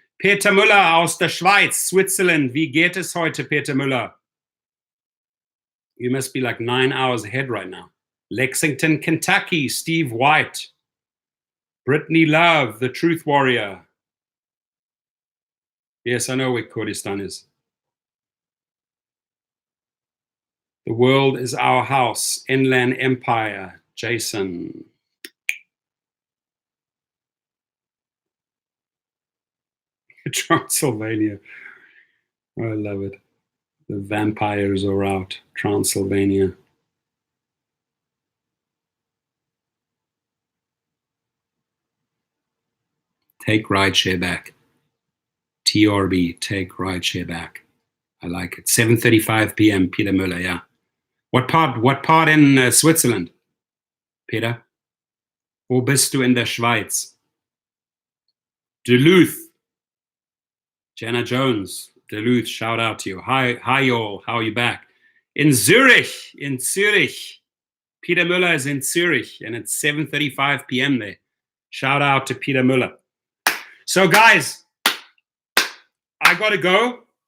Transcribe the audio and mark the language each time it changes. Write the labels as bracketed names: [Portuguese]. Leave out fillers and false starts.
[German] Peter Müller aus der Schweiz, Switzerland. Wie geht es heute, Peter Müller? [English] You must be like 9 hours ahead right now. Lexington, Kentucky, Steve White. Brittany Love, the Truth Warrior. Yes, I know where Kurdistan is. The world is our house. Inland Empire, Jason. Transylvania. I love it. The vampires are out. Transylvania. Take rideshare back. TRB, take rideshare back. I like it. 7:35 p.m. Peter Müller, yeah. What part in Switzerland, Peter? [German] Wo bist du in der Schweiz? [English] Duluth. Jenna Jones, Duluth, shout out to you. Hi y'all, how are you back? In Zurich. Peter Müller is in Zurich, and it's 7:35 p.m. there. Shout out to Peter Müller. So guys, I gotta go.